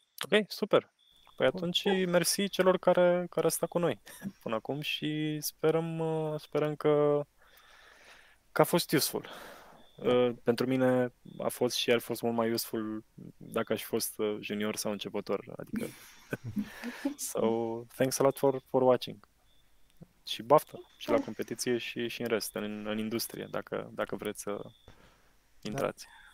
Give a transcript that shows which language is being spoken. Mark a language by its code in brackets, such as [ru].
[ro] Ok, super. Păi atunci mersi celor care au stat cu noi până acum și sperăm că a fost useful. Pentru mine a fost și ar fi fost mult mai useful dacă aș fi fost junior sau începător. [en] Adică so, thanks a lot for watching. [ro] Și baftă și la competiție și în rest, în industrie, dacă vreți să intrați.